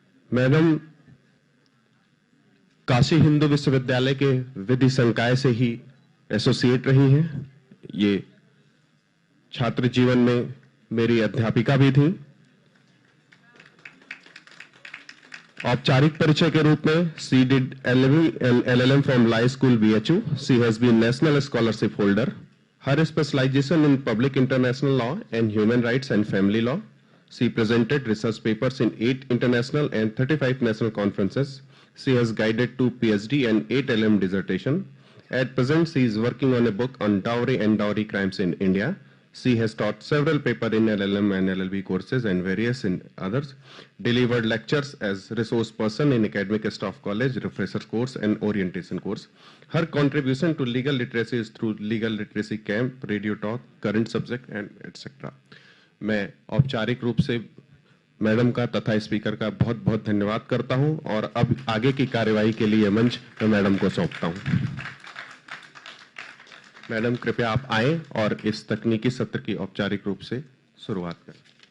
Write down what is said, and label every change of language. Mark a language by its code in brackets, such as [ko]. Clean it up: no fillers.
[hi] Madam Kashi Hindu विश्वविद्यालय के विधि संकाय से ही एसोसिएट रही हैं। ये छात्र जीवन में मेरी अध्यापिका भी थी। [en] औपचारिक परिचय के रूप में she did LLM from Lai School BHU. She has been national scholarship holder. Her specialization in public international law and human rights and family law. She presented research papers in 8 international and 35 national conferences. She has guided 2 PhD and 8 LM dissertation. At present, she is working on a book on dowry and dowry crimes in India. She has taught several papers in LLM and LLB courses and various in others. Delivered lectures as resource person in academic staff college, refresher course and orientation course. Her contribution to legal literacy is through legal literacy camp, radio talk, current subject and etc. [hi] मैं औपचारिक रूप से madam का तथा speaker का बहुत बहुत धन्यवाद करता हूं और अब आगे की कार्यवाही के लिए मंच मैं मैडम को सौंपता हूं। मैडम कृपया आप आएं और इस तकनीकी सत्र की औपचारिक रूप से शुरुआत करें।